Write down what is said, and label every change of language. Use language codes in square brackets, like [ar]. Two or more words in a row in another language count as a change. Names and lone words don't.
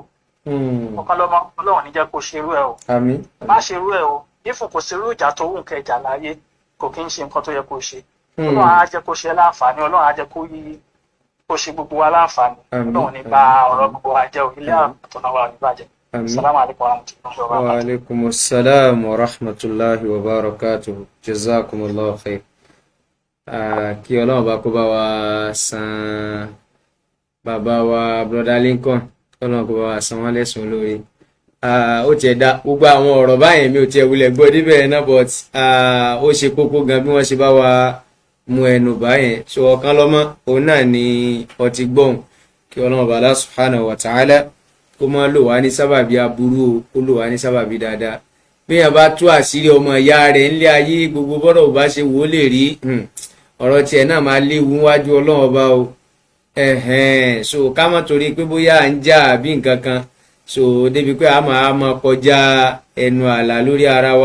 [yo] Ọ̀kan lọ́mọ Ọlọ́run ní jẹ́ kó ṣerú ẹ o. Má ṣerú ẹ o. Ifun kò ṣerú ìjà tó wù kẹjà láyé kò kí ń ṣe nǹkan tó yẹ kó ṣe. Ọlọ́run á jẹ́ kó ṣe láǹfààní. Ọlọ́run á jẹ́ kó ṣe gbogbo wa láǹfààní. Ọlọ́run ní bà ọ̀rọ̀ gbogbo wa jẹ́ o. Ilé àtọ̀nà wa ò ní bàjẹ́. [ar] السلام عليكم ورحمة الله وبركاته. وعليكم السلام ورحمة الله وبركاته. جزاكم الله خير. [yo] Kí Ọlọ́run bá kó bá wa san bàbá wa brother Lincoln Ọlọ́run kó bá wa san wọ́n lẹ́san lórí. Ó tiẹ̀ dá gbogbo àwọn ọ̀rọ̀ báyẹn mi ò tiẹ̀ wulẹ̀ gbọ́ níbẹ̀ náà but ó ṣe kókó gan bí wọ́n ṣe bá wa mú ẹnu báyẹn. So ọ̀kan lọ́mọ òun náà ni ọtí gbọ́n kí kí ọlọ́run ọba [ar] الله سبحانه وتعالى [yo] kó má lò wá ní sábàbí aburú o, kó lò wá ní sábàbí dáadáa. béèyàn bá tú àṣírí ọmọ ìyá rẹ̀ ńlé ayé gbogbo bọ́dọ̀ ò bá ṣe wò ó lè rí ọ̀rọ̀ tiẹ̀ náà máa léwu wájú ọlọ́run ọba o. So ká má torí pé bóyá à ń jà àbí nǹkan kan so débi pé a máa kọjá ẹnu ààlà lórí ara wa.